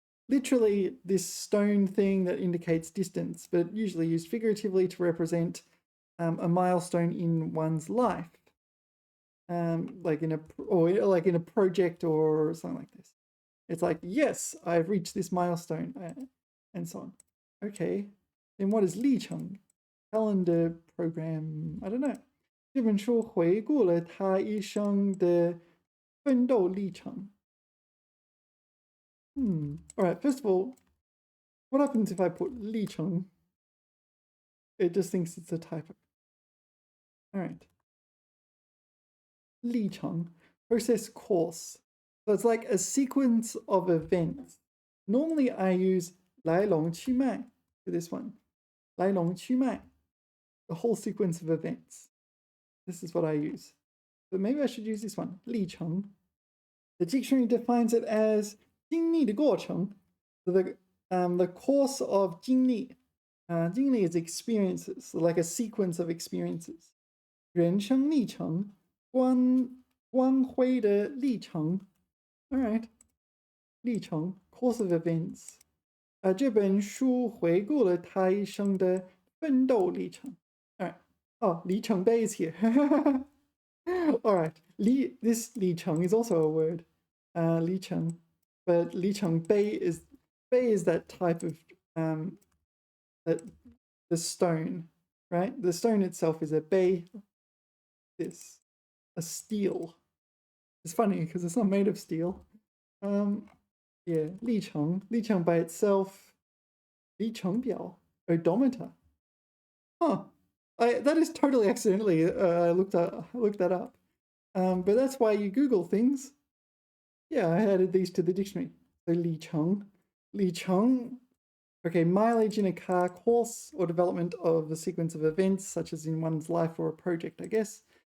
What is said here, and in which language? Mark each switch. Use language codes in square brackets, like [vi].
[en] Literally this stone thing that indicates distance, but usually used figuratively to represent a milestone in one's life, like in a project or something like this. It's like, yes, I've reached this milestone, and so on. Okay, then what is 历程? Calendar program? I don't know. [zh] 这本书回顾了他一生的奋斗历程. [en] All right, first of all, what happens if I put 历程? It just thinks it's a typo. All right. 历程, process course. So it's like a sequence of events. Normally I use 来龙去脉 for this one. [zh] 来龙去脉. [en] The whole sequence of events. This is what I use. But maybe I should use this one. [zh] 历程. [en] The dictionary defines it as [zh] 经历的过程. [en] So the course of 经历. 经历 is experiences, so like a sequence of experiences. [zh] 人生历程, 光辉的历程. [en] All right. 历程, course of events. [zh] 这本书回顾了他一生的奋斗历程. [en] All right. Oh, 里程碑 is here. All right. This 里程 is also a word. [zh] 里程. [en] But 里程碑is that type of the stone, right? The stone itself is a bei. This, a steel. It's funny because it's not made of steel. Yeah, 历程 by itself. 里程表 odometer. Huh. That is totally accidentally. I looked that up. But that's why you Google things. Yeah, I added these to the dictionary. So 里程.Okay, mileage in a car, course or development of a sequence of events, such as in one's life or a project, I guess.